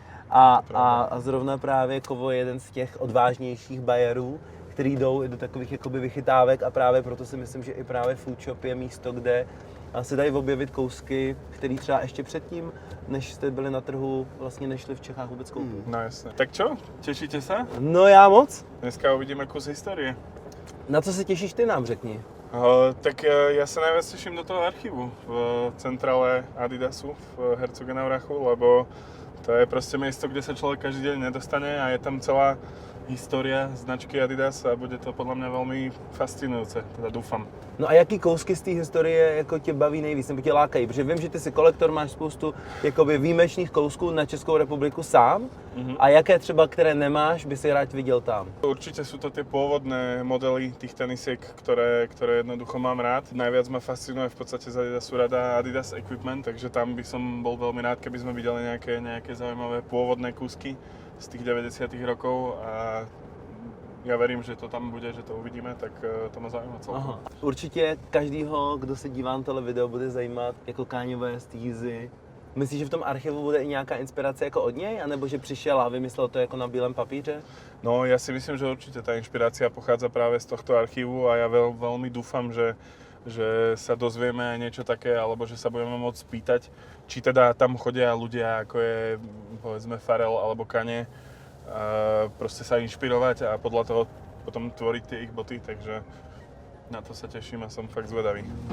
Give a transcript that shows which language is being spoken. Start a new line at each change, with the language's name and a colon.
Czech: A zrovna právě Kovo je jeden z těch odvážnějších bajerů, který jdou i do takových jakoby vychytávek a právě proto si myslím, že i právě Food Shop je místo, kde se dají objevit kousky, které třeba ještě předtím, než jste byli na trhu, vlastně nešli v Čechách vůbec koupit.
Slovak: No jasne. Tak čo? Tešíte sa?
Czech: No já moc. Dneska uvidíme kus historie. Na co se těšíš ty, nám řekni?
Slovak: Tak ja sa najviac teším do toho archívu v centrále Adidasu v Herzogenaurachu, lebo to je proste miesto, kde sa človek každý deň nedostane a je tam celá história značky Adidas a bude to podľa mňa veľmi fascinujúce, teda dúfam.
Czech: No a jaký kousky z té historie jako tě baví nejvíc, nebo tě lákají? Protože vím, že ty jsi kolektor, máš spoustu jakoby výjimečných kousků na Českou republiku sám. A jaké třeba, které nemáš, by si rád viděl tam?
Slovak: Určite sú to tie pôvodné modely tých tenisiek, ktoré jednoducho mám rád. Najviac ma fascinuje v podstate z Adidasu rada Adidas Equipment, takže tam by som bol veľmi rád, keby sme videli nejaké zaujímavé pôvodné kúsky z tých 90. rokov a já verím, že to tam bude, že to uvidíme,
Czech: tak to má zajímat celkem. Určitě každýho, kdo se dívá na tohle video, bude zajímat jako Kanye West, Yeezy. Myslíš, že v tom archivu bude i nějaká inspirace jako od něj, anebo že přišel a vymyslel to jako na bílém papíře?
Slovak: No, ja si myslím, že určite tá inšpirácia pochádza práve z tohto archívu a ja veľmi dúfam, že sa dozvieme aj niečo také, alebo že sa budeme môcť spýtať, či teda tam chodia ľudia, ako je povedzme Pharrell alebo Kanye, proste sa inšpirovať a podľa toho potom tvoriť tie ich boty, takže na to sa teším a som fakt zvedavý.